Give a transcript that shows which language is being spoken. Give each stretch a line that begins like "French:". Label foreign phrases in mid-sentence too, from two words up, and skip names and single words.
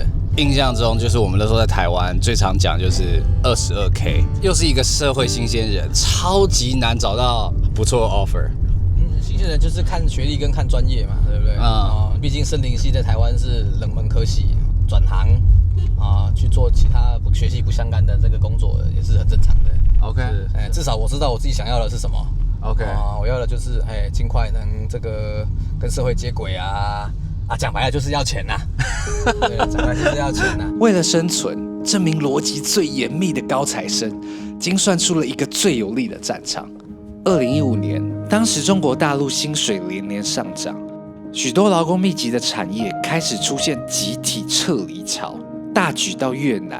Chinese: 印象中就是我們那時候在台灣最常講就是 22K， 又是一個社會新鮮人，超級難找到不錯的 offer。新鮮人就是看學歷跟看專業嘛，對不對？畢竟森林系在台灣是冷門科系，轉行去做其他學系不相干的這個工作也是很正常的。 OK，至少我知道我自己想要的是什麼。 OK，我要的就是盡快能這個跟社會接軌啊，講白了就是要錢吶。對，講白了就是要錢吶。為了生存，這名邏輯最嚴密的高材生，精算出了一個最有利的戰場。2015年，當時中國大陸薪水連年上漲，許多勞工密集的產業開始出現集體撤離潮，大舉到越南。